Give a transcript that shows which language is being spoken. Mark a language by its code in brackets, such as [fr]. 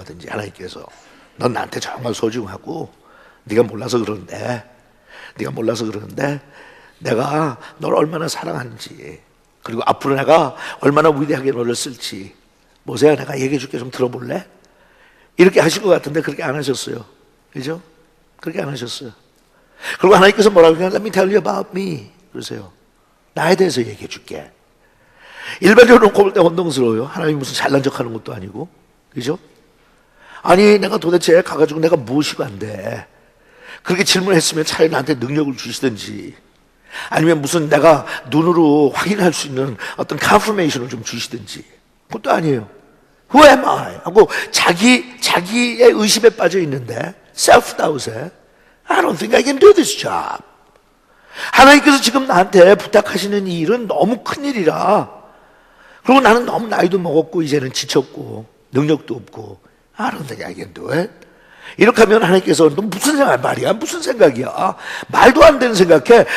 [ko] 얼마든지 하나님께서 넌 나한테 정말 소중하고 네가 몰라서 그러는데 내가 너를 얼마나 사랑하는지 그리고 앞으로 내가 얼마나 위대하게 너를 쓸지 모세야 내가 얘기해 줄게 좀 들어볼래? 이렇게 하실 것 같은데 그렇게 안 하셨어요. 그죠? 그렇게 안 하셨어요. 그리고 하나님께서 뭐라고 하냐면 [en] Let me tell you about me [ko] 그러세요. 나에 대해서 얘기해 줄게. 일반적으로 놓고 볼 때 혼동스러워요. 하나님이 무슨 잘난 척하는 것도 아니고 그죠? 아니 내가 도대체 가가지고 내가 무엇이고 안 돼. 그렇게 질문했으면 차라리 나한테 능력을 주시든지 아니면 무슨 내가 눈으로 확인할 수 있는 어떤 confirmation을 좀 주시든지 그것도 아니에요. [en] Who am I? [ko] 하고 자기의 의심에 빠져 있는데 self-doubt에 [en] I don't think I can do this job. [ko] 하나님께서 지금 나한테 부탁하시는 이 일은 너무 큰 일이라 그리고 나는 너무 나이도 먹었고 이제는 지쳤고 능력도 없고 [en] I don't think I can do it. [ko] 이렇게 하면 하나님께서 너 무슨 말이야? 무슨 생각이야? 말도 안 되는 생각해.